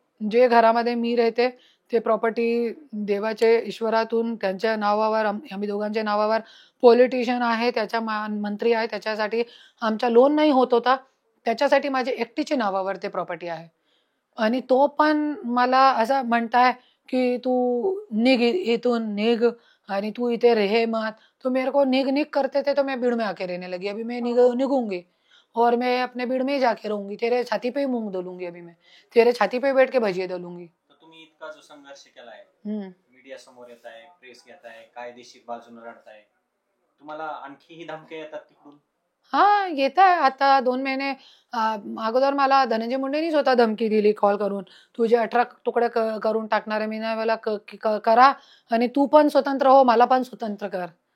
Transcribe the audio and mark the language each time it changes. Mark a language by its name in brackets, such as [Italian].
[Marathi] जे घरामध्ये मी राहते ते प्रॉपर्टी देवाचे ईश्वरातून त्यांच्या नावावर, आम्ही दोघांच्या नावावर पॉलिटिशियन आहे, त्याच्या मंत्री आहे, त्याच्यासाठी आमचा लोन नाही होत होता, त्याच्यासाठी माझ्या एकटीच्या नावावर ते प्रॉपर्टी आहे. आणि तो पण मला असं म्हणताय की तू निघ इथून, निघ आणि तू इथे [Hindi] रहे मत. तो मेरे को निघ करते थे तो मैं भीड़ में आके रहने लगी. अभी मैं निघूंगी. और मैं अपने भीड़ में ही जाके रहूंगी, तेरे छाती पे ही मूंग डलूंगी, अभी मैं तेरे छाती पे बैठ के भजिए डलूंगी. [Marathi] तर तुम्ही इतका जो संघर्ष केलाय, हम्म. मीडिया समोर येत आहे, प्रेस घेताय, कायदेशीर बाजूने लढताय, तुम्हाला आणखीही धमक्या येतात तिकडून? हा, येत आहे. आता 2 महिने अगोदर मला धनंजय मुंडेनी स्वतः धमकी दिली कॉल करून, तुझे 18 तुकडे करून टाकणारे मी नाही, मला करा आणि तू पण स्वतंत्र हो, मला पण स्वतंत्र कर.